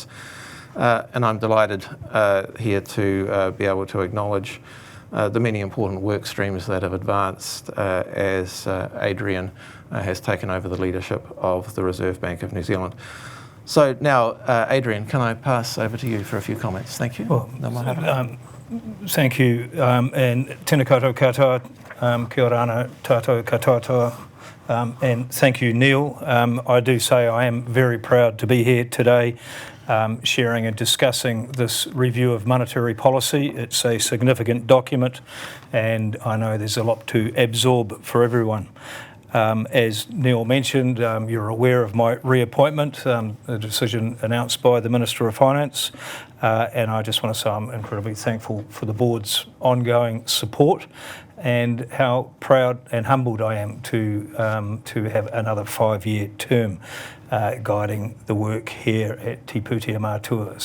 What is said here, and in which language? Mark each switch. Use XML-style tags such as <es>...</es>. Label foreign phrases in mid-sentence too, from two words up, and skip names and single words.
<en>And I'm delighted here to be able to acknowledge the many important work streams that have advanced as Adrian has taken over the leadership of the Reserve Bank of New Zealand. So now, Adrian, can I pass over to you for a few comments? Thank you. Well, thank you, and</en> <mi>tēnā koutou katoa, kia ora ana tātou katoa,</mi> <en>and thank you, Neil. I do say I am very proud to be here today sharing and discussing this review of monetary policy. It's a significant document, and I know there's a lot to absorb for everyone. As Neil mentioned, you're aware of my reappointment, the decision announced by the Minister of Finance, and I just want to say I'm incredibly thankful for the board's ongoing support and how proud and humbled I am to have another 5-year term guiding the work here at Te Pūtea Mātua.</en>